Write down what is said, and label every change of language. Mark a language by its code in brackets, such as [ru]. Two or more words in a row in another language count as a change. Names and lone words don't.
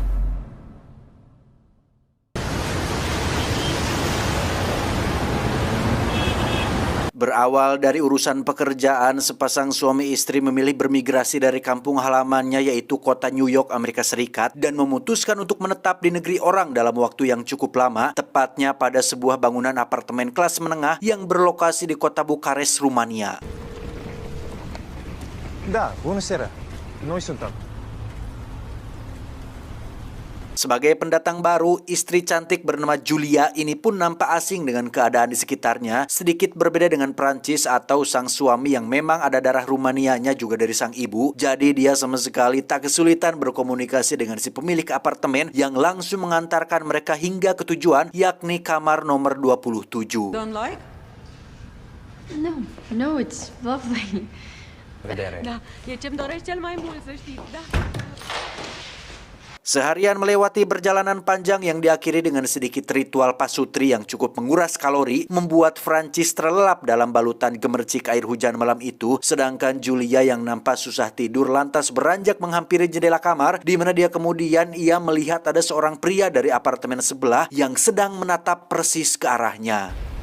[id] Berawal dari urusan pekerjaan, sepasang suami istri memilih bermigrasi dari kampung halamannya yaitu kota New York, Amerika Serikat dan memutuskan untuk menetap di negeri orang dalam waktu yang cukup lama, tepatnya pada sebuah bangunan apartemen kelas menengah yang berlokasi di kota Bukares, Rumania. [ro] Da, buonasera. Noi suntem. [id] Sebagai pendatang baru, istri cantik bernama Julia ini pun nampak asing dengan keadaan di sekitarnya, sedikit berbeda dengan Prancis atau sang suami yang memang ada darah Rumanianya juga dari sang ibu. Jadi dia sama sekali tak kesulitan berkomunikasi dengan si pemilik apartemen yang langsung mengantarkan mereka hingga ke tujuan, yakni kamar nomor 27. [en] Don't like? No, it's lovely. [ro] Vedere. Da, e ce-mi dorești cel mai mult, să știți, da. [id] Seharian melewati perjalanan panjang yang diakhiri dengan sedikit ritual pasutri yang cukup menguras kalori, membuat Francis terlelap dalam balutan gemercik air hujan malam itu, sedangkan Julia yang nampak susah tidur lantas beranjak menghampiri jendela kamar, di mana dia kemudian ia melihat ada seorang pria dari apartemen sebelah yang sedang menatap persis ke arahnya.